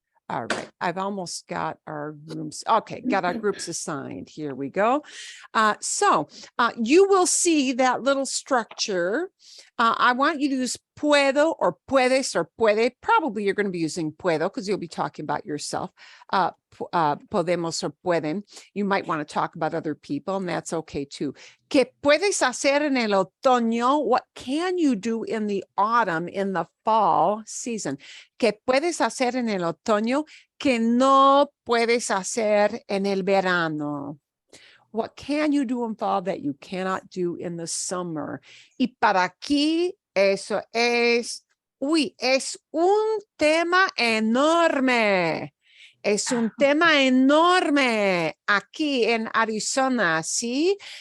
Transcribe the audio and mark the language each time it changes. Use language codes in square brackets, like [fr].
[en] All right, I've almost got our groups. Okay, got our groups assigned. Here we go. So you will see that little structure. I want you to use puedo or puedes or puede. Probably you're going to be using puedo because you'll be talking about yourself. Podemos or pueden. You might want to talk about other people, and that's okay too. [es] ¿Qué puedes hacer en el otoño? [en] What can you do in the autumn, in the fall season? [es] ¿Qué puedes hacer en el otoño que no puedes hacer en el verano? [en] What can you do in fall that you cannot do in the summer? [es] Y para aquí, eso es un tema enorme. Es un tema enorme aquí en Arizona, ¿sí?